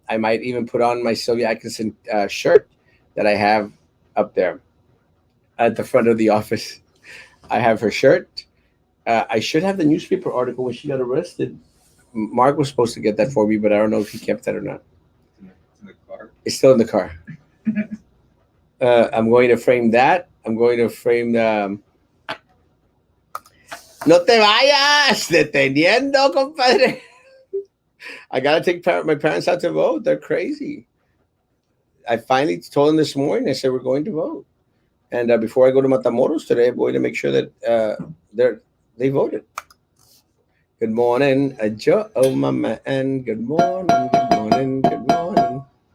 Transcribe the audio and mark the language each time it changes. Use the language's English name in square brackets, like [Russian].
[English] I might even put on my Sylvia Atkinson shirt that I have up there at the front of the office. I have her shirt. I should have the newspaper article when she got arrested. Mark was supposed to get that for me, but I don't know if he kept that or not. It's in the car. It's still in the car. I'm going to frame that. I'm going to frame [Spanish] No te vayas deteniendo, compadre. [English] I gotta take my parents out to vote. They're crazy. I finally told them this morning. I said we're going to vote, and before I go to Matamoros today, I'm going to make sure that they voted. Good morning, Joe, my man. Good morning, good morning, good morning.